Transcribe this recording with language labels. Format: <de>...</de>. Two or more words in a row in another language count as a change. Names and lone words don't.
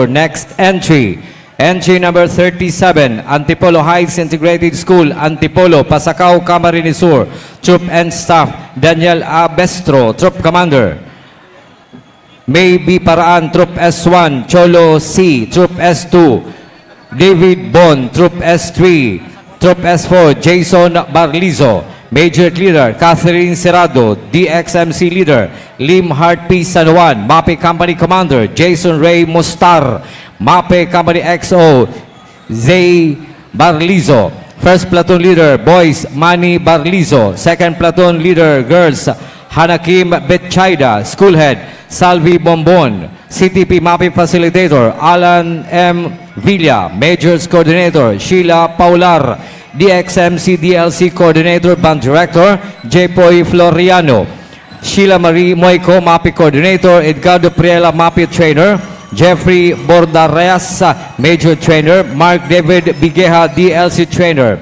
<en>Next entry. Entry number 37, Antipolo Heights Integrated School, Antipolo, Pasacao, Camarines Sur. Troop and Staff, Daniel Abestro, Troop Commander. May B. Paraan, Troop S1, Cholo C, Troop S2. David Bon, Troop S3. Troop S4, Jason Barlizo. Major Leader, Catherine Serrado. DXMC Leader, Lim Hart P. San Juan. MAPE Company Commander, Jason Ray Mustar. MAPE Company XO, Zay Barlizo. First Platoon Leader, Boys, Manny Barlizo. Second Platoon Leader, Girls, Hanakim Betchaida. School Head, Salvi Bombon. CTP MAPE Facilitator, Alan M. Villa. Majors Coordinator, Sheila Paular. DXMC DLC Coordinator, Band Director, Jepoy Floriano. Sheila Marie Moico, MAPE Coordinator. Edgardo Priela, MAPE Trainer. Jeffrey Bordareas, Major Trainer. Mark David Bigeha, DLC Trainer.</en>